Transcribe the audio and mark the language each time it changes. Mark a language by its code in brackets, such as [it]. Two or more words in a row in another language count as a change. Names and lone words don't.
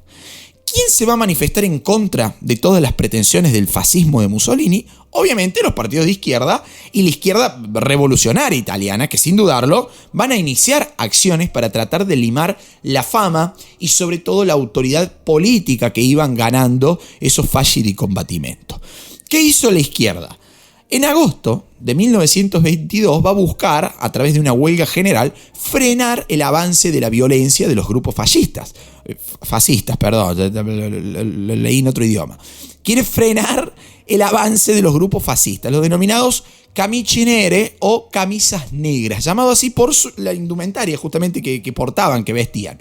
[es] ¿Quién se va a manifestar en contra de todas las pretensiones del fascismo de Mussolini? Obviamente los partidos de izquierda y la izquierda revolucionaria italiana, que sin dudarlo van a iniciar acciones para tratar de limar la fama y sobre todo la autoridad política que iban ganando esos [it] fasci di combattimento. [es] ¿Qué hizo la izquierda? En agosto de 1922 va a buscar, a través de una huelga general, frenar el avance de la violencia de los grupos fascistas, lo leí en otro idioma. Quiere frenar el avance de los grupos fascistas, los denominados [it] camicie nere [es] o camisas negras, llamado así por la indumentaria justamente que portaban, que vestían.